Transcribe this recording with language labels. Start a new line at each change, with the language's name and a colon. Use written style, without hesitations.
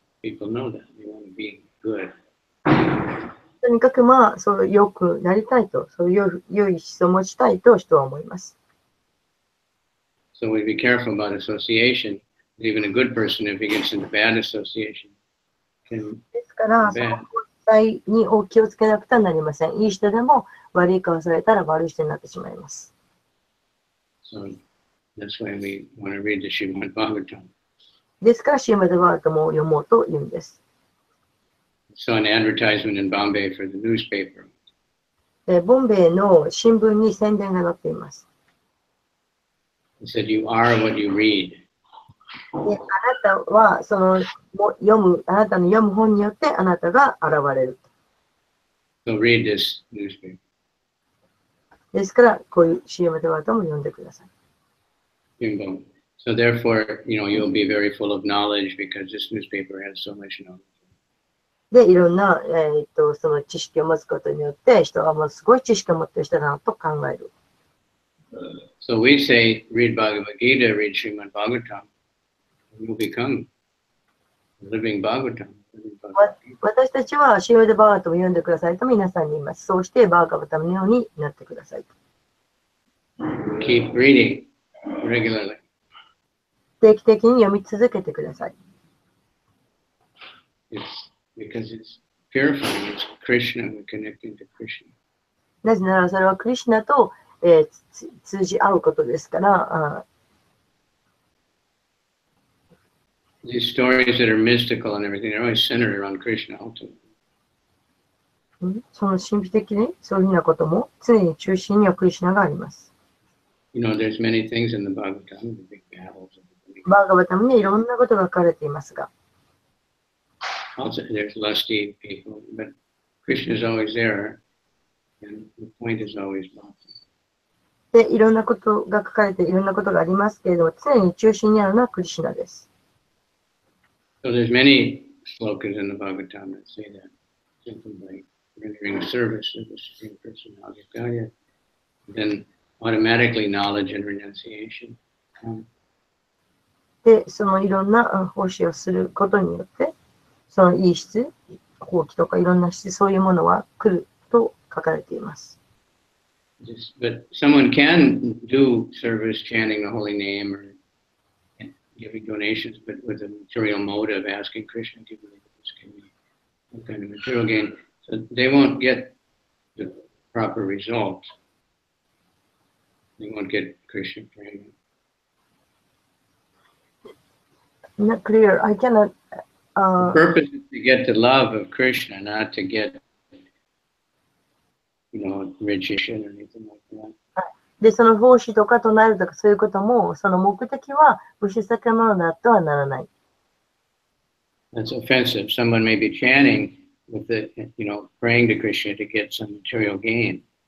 English: People know that. They want to be good.
Japanese: とにかくまあ、そうよくなりたいと、そういう良い思想を持ちたいと人は思います。
English: So we be careful about association. Even a good person, if he gets into bad association, can
Japanese: ですから、その交際に気をつけなくてはなりません。いい人でも悪い顔されたら悪い人になってしまいます。
English: So that's why we want to read the Srimad Bhagavatam.
Japanese: ですから、シーマドバートも読もうと言うんです。
English: Saw an advertisement in Bombay for the newspaper.
Japanese: ボンベイの新聞に宣伝が載っています。
English: It said, "You are what you read."
Japanese: で、あなたはそのあなたの読む本によってあなたが現れる。
English: So read this newspaper.
Japanese: ですから、こういうシーマドバートも読んでください。
English: So therefore, you'll be very full of knowledge because this newspaper has so much knowledge.
Japanese: で、いろんな、その知識を持つことによって、人がもうすごい知識を持っている人だなと考える。
English: So we say, read Bhagavad Gita, read Srimad Bhagavatam, and you'll become living Bhagavatam.
Japanese: 私たちは、シーマドバートも読んでくださいと皆さんに言います。そうして、バーガバタムのようになってください。
English: Keep reading regularly.
Japanese: 定期的に読み続けてください。
English: Because it's purifying, it's Krishna, we're connecting to Krishna.
Japanese: なぜならそれはクリシュナと、通じ合うことですから。
English: These stories that are mystical and everything, they're always centered around Krishna ultimately.
Japanese: その神秘的にそういうふうなことも常に中心にはクリシュナがあります。
English: There's many things in the Bhagavatam, the big battles.
Japanese: バーガバタムにいろんなことが書かれていますが。
English: Also, there's lusty people, but Krishna is always there, and the point is always bhakti.
Japanese: で、いろんなことが書かれていろんなことがありますけれども、常に中心にあるのはクリシュナです。
English: So there's many slokas in the Bhagavatam that say that, simply by rendering a service to the Supreme Personality of Godhead, then automatically knowledge and renunciation come.
Japanese: で、そのいろんな奉仕をすることによって、そのいい質、放棄とかいろんな質、そういうものは来ると書かれています。
English: But someone can do service chanting the holy name or giving donations, but with a material motive, asking Krishna to give me some kind of material gain. So they won't get the proper result. They won't get Krishna prema. Not clear. I cannot. The purpose is to get the love of Krishna, not to get, riches or anything like that.
Japanese: で、その奉仕とか唱えるとかそういうことも、その目的は物質的なものになってはならない。
English: That's offensive. Someone may be chanting with the, praying to Krishna to get some material gain.